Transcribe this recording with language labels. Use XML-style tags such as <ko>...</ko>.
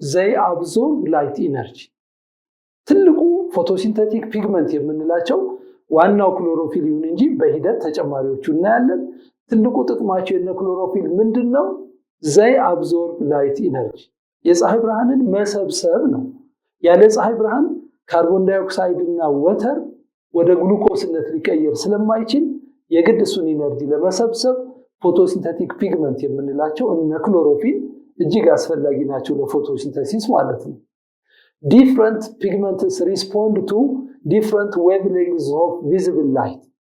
<en>They absorb light energy.</en> <am>ትልቁ ፎቶሲንተቲክ ፒግመንት የምንላቸው ዋናው ክሎሮፊል ይሁን እንጂ በሂደት ተጨማሪዎቹ እናያለን። ትልቁ ጥቅማቸው የነ ክሎሮፊል ምንድነው?</am> <en>They absorb light energy.</en> <am>የፀሐይ ብርሃንን መሰብሰብ ነው። ያለ ፀሐይ ብርሃን ካርቦን ዳይኦክሳይድ እና ወተር ወደ ግሉኮስነት ሊቀየር ስለማይችል የግድ እሱን ኢነርጂ ለመሰብሰብ ፎቶሲንተቲክ ፒግመንት የምንላቸው እነ ክሎሮፊል እጅግ አስፈላጊ ናቸው ለፎቶሲንተሲስ ማለት ነው።</am> <en>Different pigments respond to different wavelengths of visible light.</en>